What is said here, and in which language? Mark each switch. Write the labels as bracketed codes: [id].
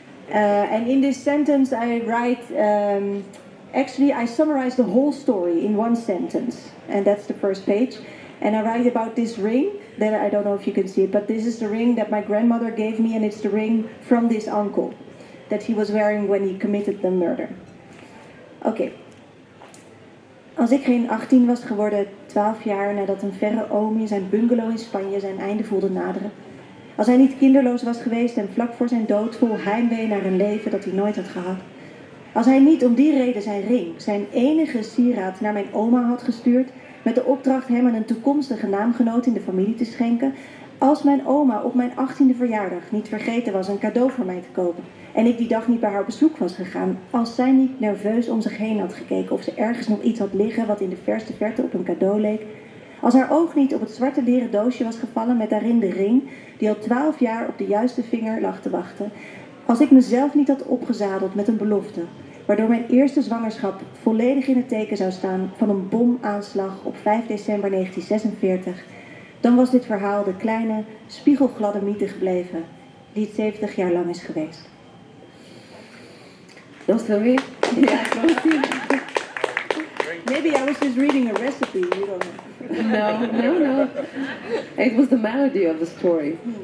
[en] And in this sentence I write, actually I summarize the whole story in one sentence, and that's the first page. And I write about this ring, that I don't know if you can see it, but this is the ring that my grandmother gave me, and it's the ring from this uncle that he was wearing when he committed the murder. Oké. [nl] Als ik geen 18 was geworden, 12 jaar nadat een verre oom in zijn bungalow in Spanje zijn einde voelde naderen. Als hij niet kinderloos was geweest en vlak voor zijn dood vol heimwee naar een leven dat hij nooit had gehad. Als hij niet om die reden zijn ring, zijn enige sieraad, naar mijn oma had gestuurd, met de opdracht hem aan een toekomstige naamgenoot in de familie te schenken. Als mijn oma op mijn 18e verjaardag niet vergeten was een cadeau voor mij te kopen en ik die dag niet bij haar op bezoek was gegaan, als zij niet nerveus om zich heen had gekeken of ze ergens nog iets had liggen wat in de verste verte op een cadeau leek, als haar oog niet op het zwarte leren doosje was gevallen met daarin de ring die al 12 jaar op de juiste vinger lag te wachten, als ik mezelf niet had opgezadeld met een belofte, waardoor mijn eerste zwangerschap volledig in het teken zou staan van een bomaanslag op 5 december 1946, dan was dit verhaal de kleine, spiegelgladde mythe gebleven die het 70 jaar lang is geweest. Dat is dan weer. Ja, [en] Maybe I was just reading a recipe, you don't know. No. It was the melody of the story.